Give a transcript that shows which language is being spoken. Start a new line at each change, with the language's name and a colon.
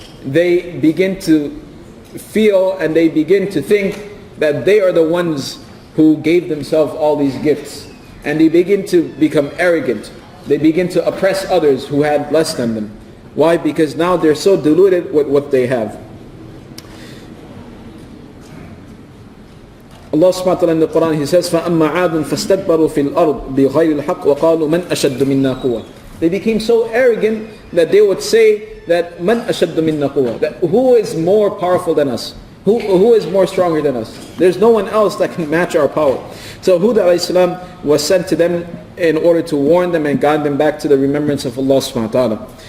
English: They begin to feel and they begin to think that they are the ones who gave themselves all these gifts. And they begin to become arrogant. They begin to oppress others who had less than them. Why? Because now they're so deluded with what they have. Allah subhanahu wa ta'ala in the Quran, He says,
Arabic: فَأَمَّا عَادٌ فَاسْتَكْبَرُوا فِي الْأَرْضِ بِغَيْرِ الْحَقِّ وَقَالُوا مَنْ أَشَدُّ مِنَّا قُوَّةً.
English: They became so arrogant that they would say that
Arabic: مَنْ أَشَدُّ مِنَّا قُوَّةً,
English: that who is more powerful than us? Who is more stronger than us? There's no one else that can match our power. So Hud alayhi salam was sent to them in order to warn them and guide them back to the remembrance of Allah subhanahu wa ta'ala.